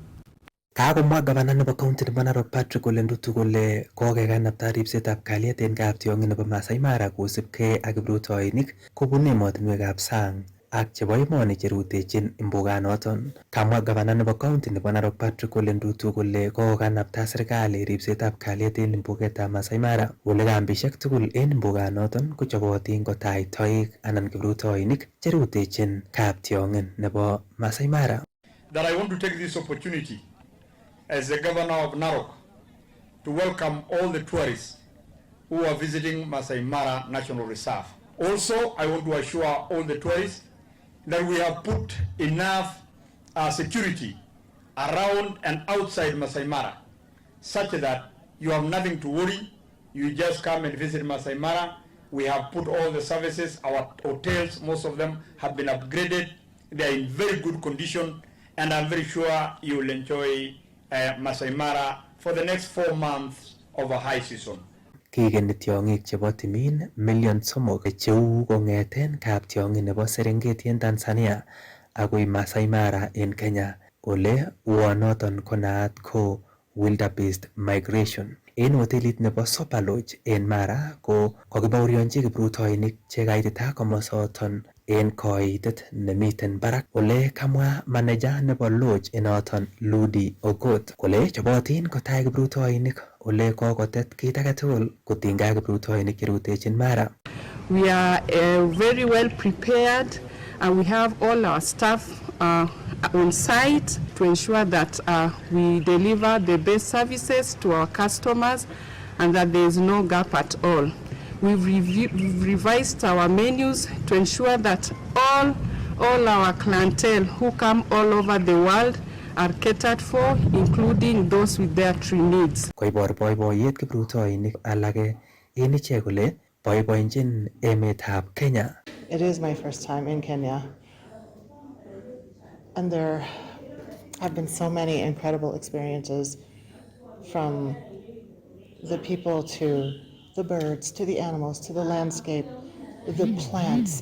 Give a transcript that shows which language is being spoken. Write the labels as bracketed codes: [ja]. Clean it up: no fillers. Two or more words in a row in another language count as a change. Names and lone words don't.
[kln] Kakomwa Governor nebo county nebo Narok Patrick Ole Ntutu kole kokekanapta ribsetab kalyet eng kaptiong'in nebo Masai Mara kosubkei ak kiprutoinik kobun emotinwekab sang ak chebo emoni cherutechin mbuganoton. Kamwa Governor nebo county nebo Narok Patrick Ole Ntutu kole kokanapta serikali ribsetab kalyet en mbugetab Masai Mara ole kambishek tugul en mbuganoton kochobotin kotach toek anan kiprutoinik cherutechin kaptiong'in nebo Masai Mara. [en] That I want to take this opportunity as the Governor of Narok to welcome all the tourists who are visiting Masai Mara National Reserve. Also, I want to assure all the tourists that we have put enough security around and outside Masai Mara, such that you have nothing to worry. You just come and visit Masai Mara. We have put all the services. Our hotels, most of them have been upgraded. They are in very good condition, and I'm very sure you will enjoy Masai Mara for the next 4 months of a high season. [kln] Kikeni tiong'ik chebo timin million 3 cheu kong'eten kaptiong'in nebo Serengeti en Tanzania agoi Masai Mara en Kenya ole uonoton konaat ko [en] wildebeest migration. [kln] En hotelit nebo Super Lodge en Mara ko kokibaorionchi kiprutoinik chekaitita komosoton en koitet nemiten barak ole kamwa manager nebo lodge enoton Ludi Okot kole chobotin kotach kiprutoinik ole kokotet kit age tugul kotinygei ak kiprutoinik cherutechin Mara. [en] We are very well prepared and we have all our staff on site to ensure that we deliver the best services to our customers and that there is no gap at all. We've revised our menus to ensure that all our clientele who come all over the world are catered for, including those with dietary needs. [kln] Koibor boiboiyet kiprutoinik alage en ichek kole boiboenjin emetab Kenya. [en] It is my first time in Kenya, and there have been so many incredible experiences, from the people to the birds to the animals to the landscape, the plants.